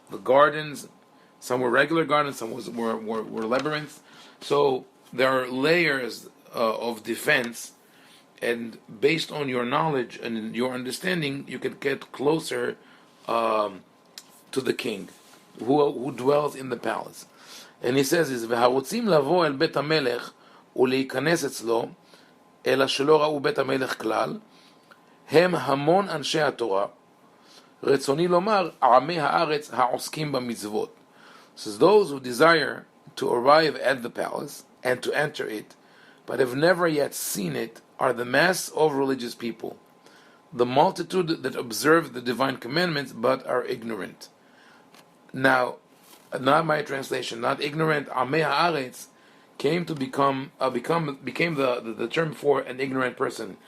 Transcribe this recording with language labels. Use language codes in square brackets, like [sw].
[en] The gardens, some were regular gardens, some were labyrinths. So there are layers of defense, and based on your knowledge and your understanding, you can get closer to the king who dwells in the palace. [he] And he says, "והרוצים לבוא אל בית המלך ולהיכנס אצלו, אלא שלא ראו בית המלך כלל, הם המון אנשי התורה, רצוני לומר, עמי הארץ העוסקים במצוות." [en] Says, those who desire to arrive at the palace and to enter it, but have never yet seen it, are the mass of religious people, the multitude that observe the divine commandments but are ignorant. Now, not my translation, not ignorant, Amei Haaretz came to became the term for an ignorant person.